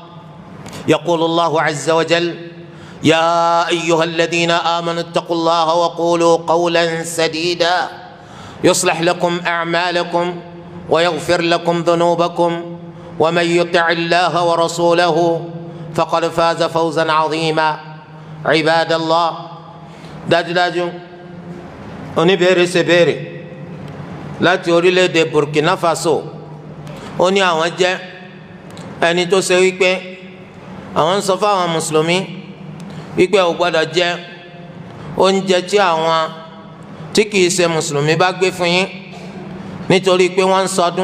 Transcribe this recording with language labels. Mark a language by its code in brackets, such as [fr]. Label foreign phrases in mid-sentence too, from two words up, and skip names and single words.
[ar] يقول الله عز وجل: يا أيها الذين آمنوا اتقوا الله وقولوا قولا سديدا يصلح لكم أعمالكم ويغفر لكم ذنوبكم ومن يطع الله ورسوله فقد فاز فوزا عظيما. عباد الله [yo] dájúdájú oníbèrè ṣe béèrè láti orílẹ̀-èdè Burkina Faso ó ní àwọn jẹ́ ẹni tó ṣe wípé àwọn ń sọ fáwọn mùsùlùmí wípé ò gbọ́dọ̀ jẹ oúnjẹ tí àwọn tí kìí ṣe mùsùlùmí bá gbé fún yín nítorí pé wọ́n ń ṣọdún.